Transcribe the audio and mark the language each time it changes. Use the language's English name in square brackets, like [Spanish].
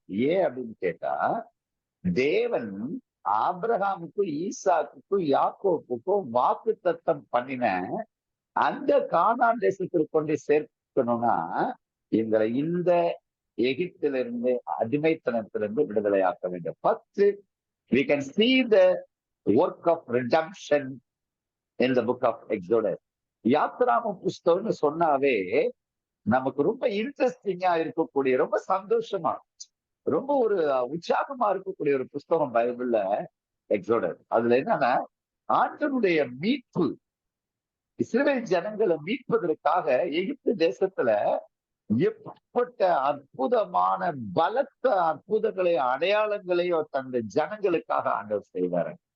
[Tamil] ஏன் அப்படின்னு கேட்டா, தேவன் ஆபிரகாமுக்கும் ஈசாக்குக்கும் யாக்கோப்புக்கும் வாக்கு தத்தம் பண்ணின அந்த கானான் தேசத்திற்கு கொண்டு சேர்க்கணும்னா எங்களை இந்த எகிப்திலிருந்து அடிமைத்தனத்திலிருந்து விடுதலையாக்க வேண்டும். [English] First, we can see the work of redemption in the book of Exodus. [Tamil] யாத்திராம புஸ்தகம்னு சொன்னாவே நமக்கு ரொம்ப இன்ட்ரெஸ்டிங்கா இருக்கக்கூடிய, ரொம்ப சந்தோஷமா, ரொம்ப ஒரு உற்சாகமா இருக்கக்கூடிய ஒரு புஸ்தகம் பைபிள்ல எக்ஸோடஸ். அதுல என்னன்னா, ஆண்டவருடைய மீட்பு, இஸ்ரவேல் ஜனங்களை மீட்பதற்காக எகிப்து தேசத்துல எப்பட்ட அற்புதமான பலத்த அற்புதங்களையோ அடையாளங்களையோ தந்த ஜனங்களுக்காக ஆண்டவர் செய்வாரு.